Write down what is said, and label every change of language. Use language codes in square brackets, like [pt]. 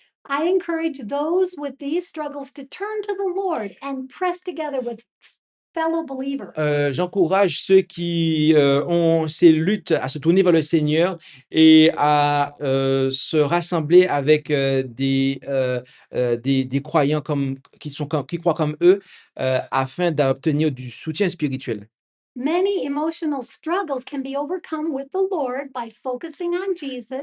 [en] I encourage those with these struggles to turn to the Lord and press together with fellow believers. [fr] J'encourage ceux qui ont ces luttes à se tourner vers le Seigneur et à se rassembler avec des croyants qui croient comme eux afin d'obtenir du soutien spirituel. [en] Many emotional struggles can be overcome with the Lord by focusing on Jesus